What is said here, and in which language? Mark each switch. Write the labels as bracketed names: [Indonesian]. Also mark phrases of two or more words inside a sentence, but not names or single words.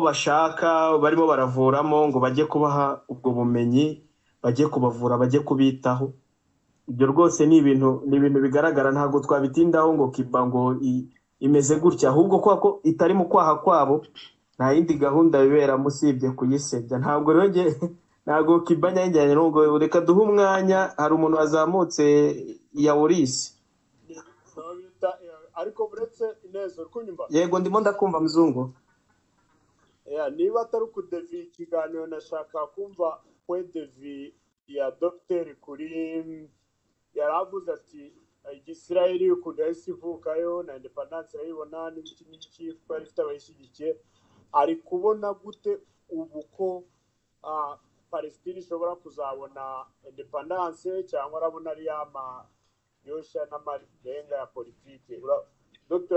[Kinyarwanda] bashaka barimo baravuramo ngo bajye kubaha ubwo bumenyi bajye kubavura bajye kubitaho ibyo rwose ni ibintu bigaragara ntabwo twabitindaho ngo Kiba ngo imeze gutya ahubwo ko itari mu kwaha kwabo nta yindi gahunda bibera musibye kuyisebya ntabwo Kiba nyajyanye ngo reka duhe umwanya hari umuntu wazamutse ya Orisi ariko buretse Ineza kunyumva yego ndimo ndakumva muzungu niba atari ukudevi ikiganiro nashaka kumva [French] point de vue [Kinyarwanda] ya docteur kuri yaravuze ati Igisirayeli ukuntu yahise ivukayo na independence yayibona n'iki twari ifite abayishyigikiye ari kubona gute ubu ko Palestine ishobora kuzabona independence cyangwa arabona ari yosha n'amarenga ya politike Dr.